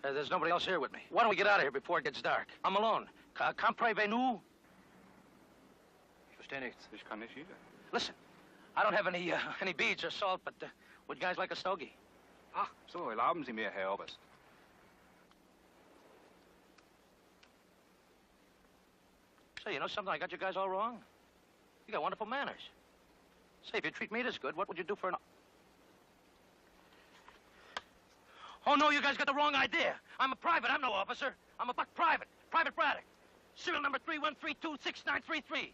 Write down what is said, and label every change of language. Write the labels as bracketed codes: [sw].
[en] There's nobody else here with me. Why don't we get out of here before it gets dark? I'm alone. [fr] Comprenez-vous? [de] Ich verstehe nichts. Ich kann nicht [en] either. Listen, I don't have any beads or salt, but would you guys like a stogie? [de] Ach, so, erlauben Sie mir, Herr Oberst. [en] Say, you know something? I got you guys all wrong. You got wonderful manners. Say, if you treat me this good, what would you do for an... Oh, no, you guys got the wrong idea. I'm a private. I'm no officer. I'm a buck private. Private Braddock. Serial number 31326933.